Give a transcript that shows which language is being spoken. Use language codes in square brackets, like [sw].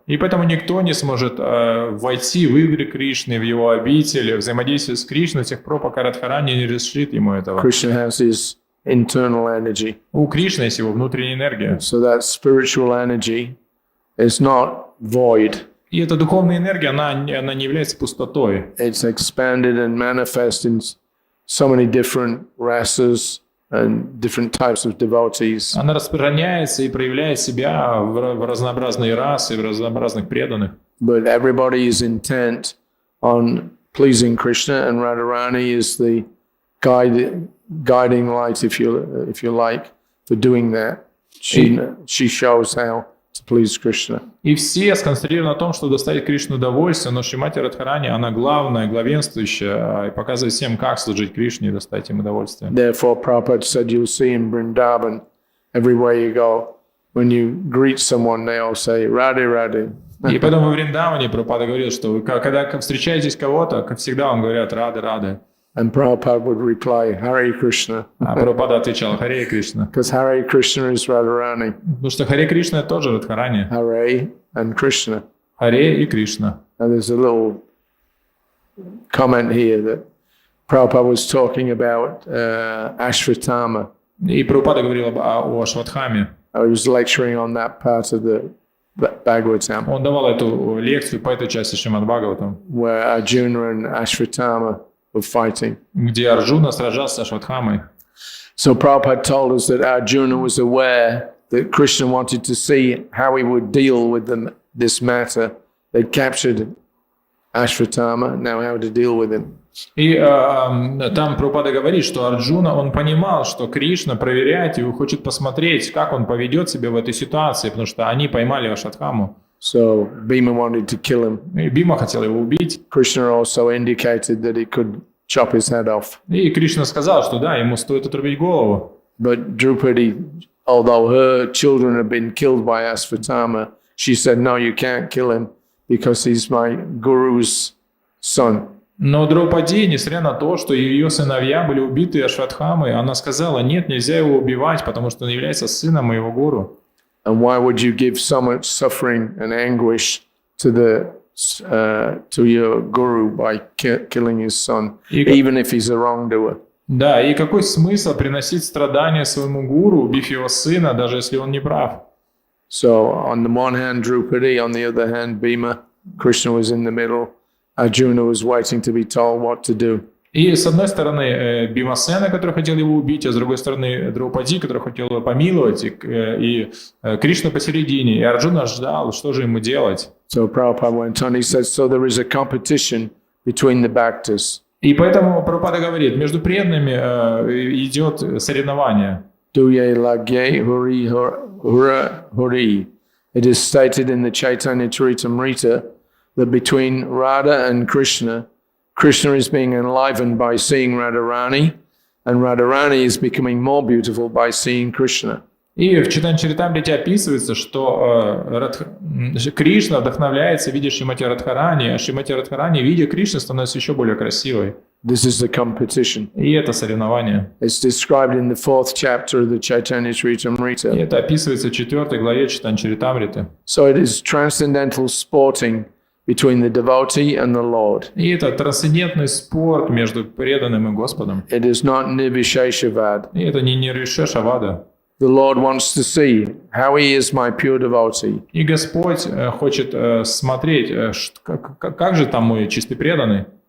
[ru] И поэтому никто не сможет войти в игры Кришны, в его обители, взаимодействовать с Кришной до тех пор, пока Радхарани не разрешит ему этого. [en] Krishna has his internal energy. [ru] У Кришны есть его внутренняя энергия. [en] So that spiritual energy is not void. [ru] И эта духовная энергия, она не является пустотой. [en] It's expanded and manifest in so many different rasas and different types of devotees. [ru] Она распространяется и проявляет себя в разнообразные расы, в разнообразных преданных. [en] But everybody is intent on pleasing Krishna, and Radharani is the guiding light, if you like, for doing that. She shows how to please Krishna. [ru] И все сконцентрированы на том, что доставить Кришну удовольствие, но Śrīmati Radharani, она главная, главенствующая, и показывает всем, как служить Кришне и доставить им удовольствие. [en] Therefore, Prabhupada said you'll see in Vrindavan, everywhere you go, when you greet someone, they all say, Radhe, Radhe. [ru] И поэтому во Вриндаване Прабхупада говорил, что когда встречаетесь кого-то, как всегда вам говорят «Рады, Рады». [en] And Prabhupada would reply, Hare Krishna. [ru] А Прабхупада отвечал «Харе Кришна». [en] Because Hare Krishna is Radharani. [ru] Потому что Харе Кришна тоже Радхарани. [en] Hare and Krishna. [ru] Харе и Кришна. [en] And there's a little comment here that Prabhupada was talking about Ashvatthama. [ru] И Прабхупада говорил о Ашватхаме. [en] I was lecturing on that part of the Bhagavatam, [ru] Он давал эту лекцию по этой части Śrīmad-Bhāgavatam, [en] where Arjuna and Ashvatthama were fighting. [ru] где Арджуна сражался с Ашватхамой. [en] So Prabhupada told us that Arjuna was aware that Krishna wanted to see how he would deal with this matter. They'd captured Ashvatthama, now how to deal with him. [ru] И там Прабхупада говорит, что Арджуна, он понимал, что Кришна проверяет его, хочет посмотреть, как он поведет себя в этой ситуации, потому что они поймали Ашватхаму. [en] So Bhima wanted to kill him. [ru] И Бима хотел его убить. [en] Krishna also indicated that he could chop his head off. [ru] И Кришна сказал, что да, ему стоит отрубить голову. [en] But Draupadi, although her children had been killed by Ashvatthama, she said, no, you can't kill him because he's my guru's son. [ru] Но Драупади, несмотря на то, что ее сыновья были убиты Ашватхамой, она сказала, нет, нельзя его убивать, потому что он является сыном моего гуру. [en] And why would you give so much suffering and anguish to your guru by killing his son, even if he's a wrongdoer? [ru] Да, и какой смысл приносить страдания своему гуру, убив его сына, даже если он не прав? [en] So on the one hand, Draupadi, on the other hand, Bhima, Krishna was in the middle. Arjuna was waiting to be told what to do. [ru] И с одной стороны Бимасена, который хотел его убить, а с другой стороны Драупади, который хотел его помиловать, и Кришна посередине, и Арджуна ждал, что же ему делать. [en] So Prabhupada went on, he said, so there is a competition between the bhaktas. [ru] И поэтому Прабхупада говорит, между преданными идет соревнование. [bn] Duye lagye huri hura huri. [en] It is stated in the Caitanya-charitamrita that between Radha and Krishna, Krishna is being enlivened by seeing Radharani, and Radharani is becoming more beautiful by seeing Krishna. [ru] И в Чайтанья-чаритамрите описывается, что Кришна вдохновляется, видя Шримати Радхарани, а Шримати Радхарани, видя Кришну, становится еще более красивой. [en] This is the competition. [ru] И это соревнование. [en] It's described in the 4th chapter of the Caitanya-charitamrita. [ru] И это описывается в 4 главе Чайтанья-чаритамриты. [en] So it is transcendental sporting between the devotee and the Lord. [ru] И это трансцендентный спорт между преданным и Господом. [en] It is not nirvisheshavad. [ru] И это не нирвишешавада. [en] The Lord wants to see how he is my pure devotee. [ru] И Господь хочет смотреть, как же там мой чистый преданный.